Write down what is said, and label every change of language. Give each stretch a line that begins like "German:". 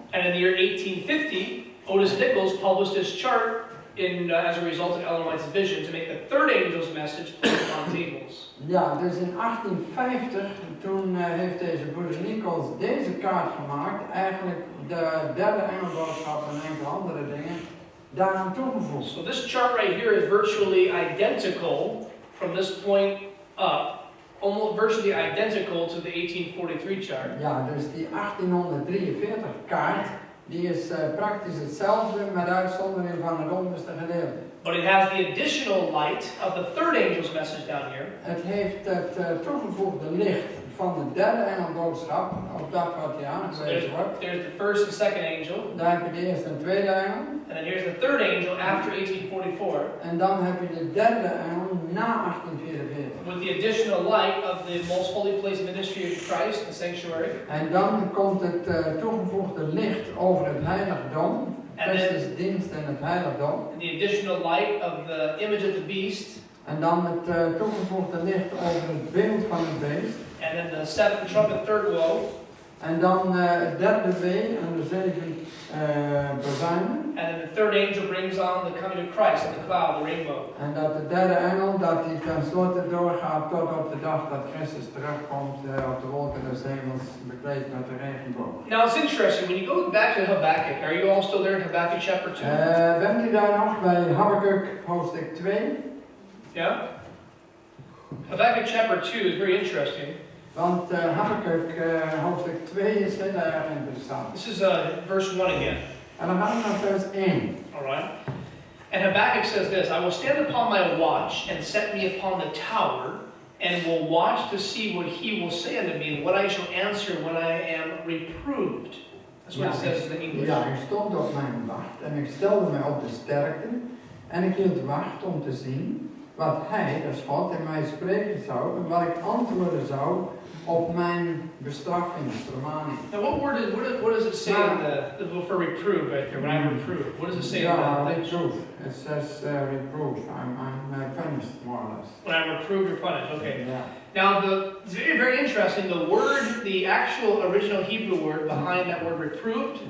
English: And in the year 1850, Otis Nichols published this chart as a result of Ellen White's vision to make the third angel's message plain on tables.
Dutch: Ja, dus in 1850, toen heeft deze broeder Nichols deze kaart gemaakt, eigenlijk de derde engelboodschap en enkele andere dingen daaraan toegevoegd.
English: So this chart right here is virtually identical from this point up, almost virtually identical to the 1843 chart.
Dutch: Ja, dus die 1843 kaart, die is praktisch hetzelfde met uitzondering van het onderste gedeelte.
English: But it has the additional light of the third angel's message down here.
Dutch: Het heeft het toegevoegde licht van de derde engelboodschap, op dat wat hier aangewezen wordt.
English: There's the first and second angel.
Dutch: Daar heb je de eerste en tweede engel.
English: And then here's the third angel after 1844.
Dutch: En dan heb je de derde engel na 1844.
English: With the additional light of the most holy place ministry of Christ, the sanctuary.
Dutch: En dan komt het toegevoegde licht over het heiligdom, Christus dienst en het heiligdom.
English: And the additional light of the image of the beast.
Dutch: En dan het toegevoegde licht over het beeld van het beest.
English: And then the seventh trumpet, third woe.
Dutch: En dan het derde wee en de zeven bazuinen.
English: And then the third angel brings on the coming of Christ in the cloud, the rainbow.
Dutch: En dat de derde engel, dat die tenslotte doorgaat tot op de dag dat Christus terugkomt op de wolken des hemels, bekleed met de regenboog.
English: Now it's interesting, when you go back to Habakkuk, are you all still there in Habakkuk chapter 2?
Dutch: Bent u daar nog bij Habakkuk hoofdstuk 2?
English: Yeah? Habakkuk chapter 2 is very interesting.
Dutch: Want Habakkuk hoofdstuk 2 is heel erg interessant.
English: This is verse 1 again.
Dutch: En dan gaan we naar vers 1.
English: Alright. And Habakkuk says this, I will stand upon my watch and set me upon the tower, and will watch to see what he will say unto me, and what I shall answer when I am reproved. That's what it says in the English.
Dutch: Ja, ik stond op mijn wacht en ik stelde mij op de sterkte en ik hield wacht om te zien wat hij, dat is God, in mij spreken zou en wat ik antwoorden zou op mijn bestraffing, vermaning.
English: Now what does it say in the for reprove right there, when I'm reproved? What does it say in the reproof. It says reproof. I'm punished more or less. When I'm reproved or punished, okay. Yeah. Now it's very, very interesting, the word, the actual original Hebrew word behind that word reproved.